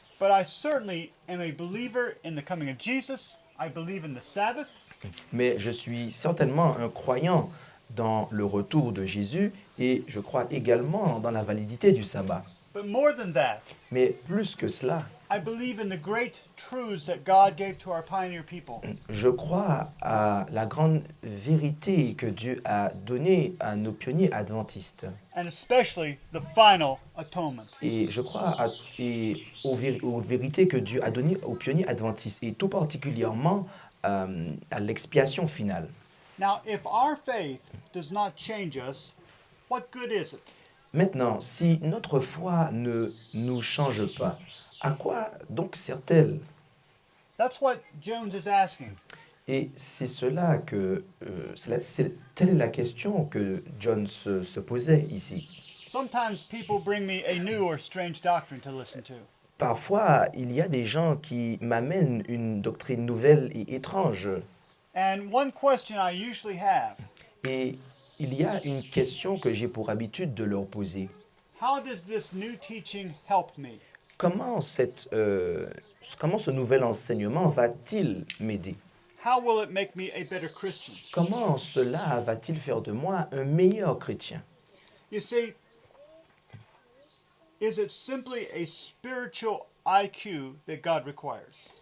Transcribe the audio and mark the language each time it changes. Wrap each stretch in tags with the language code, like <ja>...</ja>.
<en>But I certainly am a believer in the coming of Jesus. I believe in the Sabbath.</en> <fr>Mais je suis certainement un croyant dans le retour de Jésus et je crois également dans la validité du sabbat.</fr> <en>But more than that,</en> <fr>Mais plus que cela,</fr> <en>I believe in the great truths that God gave to our pioneer people.</en> <fr>je crois à la grande vérité que Dieu a donnée à nos pionniers adventistes.</fr> <en>And especially the final atonement.</en> <fr>Et je crois aux vérités que Dieu a données aux pionniers adventistes, et tout particulièrement à l'expiation finale.</fr> <en>Now, if our faith does not change us, what good is it?</en> <fr>Maintenant, si notre foi ne nous change pas, à quoi donc sert-elle?</fr> <en>That's what Jones is asking.</en> <fr>Et c'est cela que, telle est la question que John se posait ici.</fr> <en>Sometimes people bring me a new or strange doctrine to listen to.</en> <fr>Parfois, il y a des gens qui m'amènent une doctrine nouvelle et étrange.</fr> <en>And one question I usually have,</en> <fr>Et il y a une question que j'ai pour habitude de leur poser.</fr> <en>how does this new teaching help me?</en> <fr>Comment ce nouvel enseignement va-t-il m'aider?</fr> <en>How will it make me a better Christian?</en> <fr>Comment cela va-t-il faire de moi un meilleur chrétien?</fr> <en>You see, is it simply a spiritual IQ that God requires?</en>